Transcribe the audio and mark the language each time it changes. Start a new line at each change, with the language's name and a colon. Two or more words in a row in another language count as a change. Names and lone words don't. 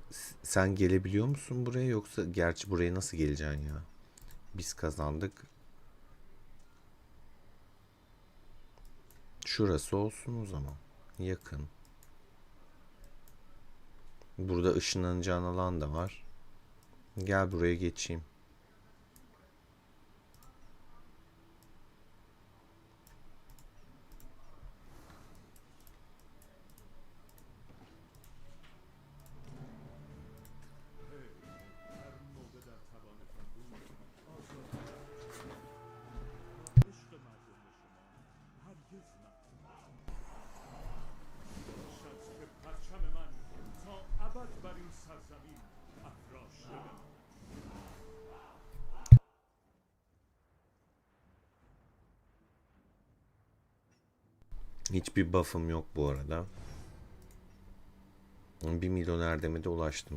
Turkish: Sen gelebiliyor musun buraya yoksa gerçi buraya nasıl geleceksin ya? Biz kazandık. Şurası olsun o zaman. Yakın. Burada ışınlanacağın alan da var. Gel buraya geçeyim.
Persian: هر موقع در توانتان بود آزادی عشق مردم به شما هرگز باشد که پرچم من تا ابد بر این سرزمین افراشته بماند.
Turkish: Hiçbir buff'ım yok bu arada. 1 milyon erdeme de ulaştım.